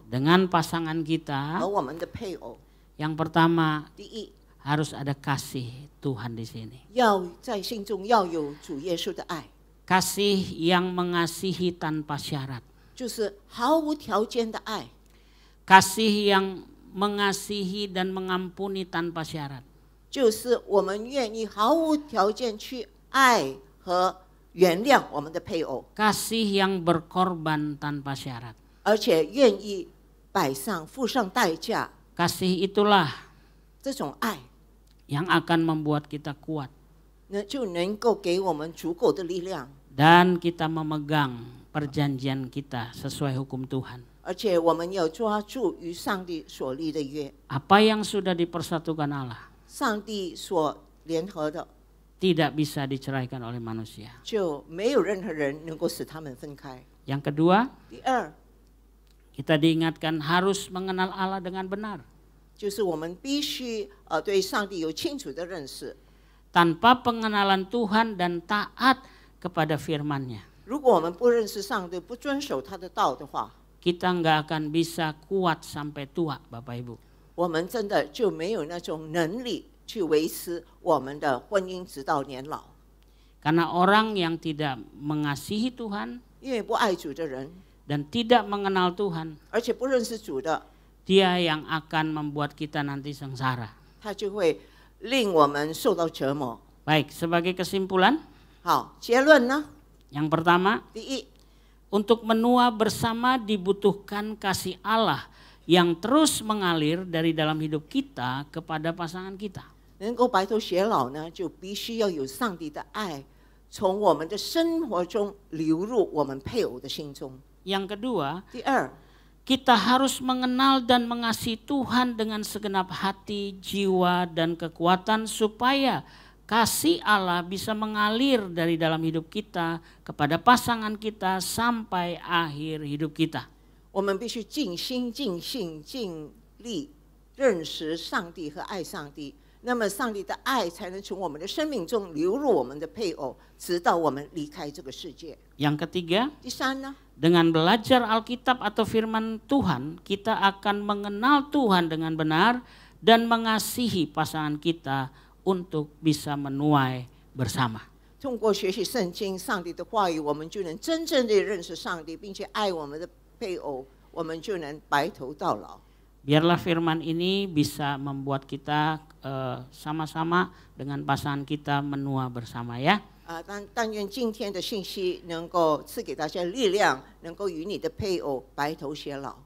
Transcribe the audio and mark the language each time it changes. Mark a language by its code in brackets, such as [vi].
[id] dengan pasangan kita, [zh] 和我们的配偶， [id] yang pertama [zh] 第一， [id] harus ada kasih Tuhan di sini. [zh] 要在心中要有主耶稣的爱， [id] Kasih yang mengasihi tanpa syarat. [zh] 就是毫无条件的爱， [id] Kasih yang mengasihi dan mengampuni tanpa syarat. [zh] 就是我们愿意毫无条件去爱和原谅我们的配偶， [id] Kasih yang berkorban tanpa syarat. [zh] 而且愿意付上代价。 [id] Kasih itulah [zh] 这种爱 [id] yang akan membuat kita kuat [zh] 就能够给我们足够的力量， [id] dan kita memegang perjanjian kita sesuai hukum Tuhan. [zh] 而且我们要抓住与上帝所立的约， [id] Apa yang sudah dipersatukan Allah [zh] 上帝所联合的， [id] tidak bisa diceraikan oleh manusia. [zh] 就没有任何人能够使他们分开。 [id] Yang kedua, [zh] 第二， [id] kita diingatkan harus mengenal Allah dengan benar. [zh] 就是我们必须对上帝有清楚的认识。 [id] Tanpa pengenalan Tuhan dan taat kepada firman-Nya, [zh] 如果我们不认识上帝，不遵守他的道的话， [id] kita nggak akan bisa kuat sampai tua, Bapak Ibu. [zh] 我们真的就没有那种能力去维持我们的婚姻直到年老。 [id] Karena orang yang tidak mengasihi Tuhan [zh] 因为不爱主的人， [id] dan tidak mengenal Tuhan, [zh] 而且不认识主的， [id] dia yang akan membuat kita nanti sengsara. [zh] 他就会令我们受到折磨。 [id] Baik, sebagai kesimpulan, [zh] 好，结论呢？ [id] yang pertama, [zh] 第一， [id] untuk menua bersama dibutuhkan kasih Allah yang terus mengalir dari dalam hidup kita kepada pasangan kita. [zh] 能够白头偕老呢，就必须要有上帝的爱，从我们的生活中流入我们配偶的心中。 [id] Yang kedua, [zh] 第二， [id] kita harus mengenal dan mengasihi Tuhan dengan segenap hati, jiwa, dan kekuatan supaya kasih Allah bisa mengalir dari dalam hidup kita kepada pasangan kita sampai akhir hidup kita. [zh] 我们必须尽心、尽性、尽力认识上帝和爱上帝。那么，上帝的爱才能从我们的生命中流入我们的配偶，直到我们离开这个世界。 [id] Yang ketiga, [zh] 第三呢， [id] dengan belajar Alkitab atau firman Tuhan, kita akan mengenal Tuhan dengan benar dan mengasihi pasangan kita untuk bisa menuai bersama. [zh] 通过学习圣经、上帝的话语，我们就能真正的认识上帝，并且爱我们的配偶，我们就能白头到老。 [id] Biarlah firman ini bisa membuat kita sama-sama dengan pasangan kita menua bersama ya. [zh] 但愿今天的信息能够赐给大家力量，能够与你的配偶白头偕老。